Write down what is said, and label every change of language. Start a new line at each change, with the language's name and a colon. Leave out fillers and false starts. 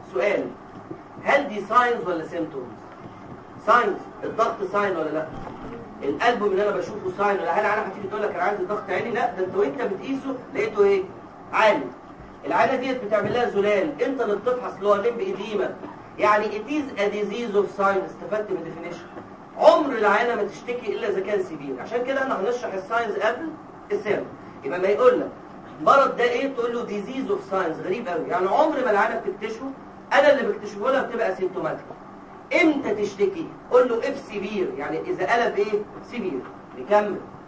Arabic: سؤال، هل دي ساينز ولا سيمتومز؟ ساينز. الضغط ساين ولا لا؟ القلب من انا بشوفه ساين ولا هل انا هتيجي تقول لك انا عندي ضغط عالي؟ لا، ده انت وانت بتقيسه لقيته ايه؟ عالي. العاده دي بتعمل لها زلال، انت اللي بتفحص اللي هو ليمب إديما. يعني
English: it is a disease of signs.
Arabic: استفدت من ديفينيشن. عمر العاده ما تشتكي الا اذا كان سيبير. عشان كده احنا هنشرح الساينز قبل السيم. يبقى ما يقول لك مرض ده ايه تقول له
English: disease of signs.
Arabic: غريب قوي. يعني عمر ما العاده بتكتشفه، انا اللي بكتشفه لها بتبقى سيمتوماتيك. امتى تشتكي؟ قول له اف سيفير، يعني اذا قلب ايه؟ سيفير. نكمل.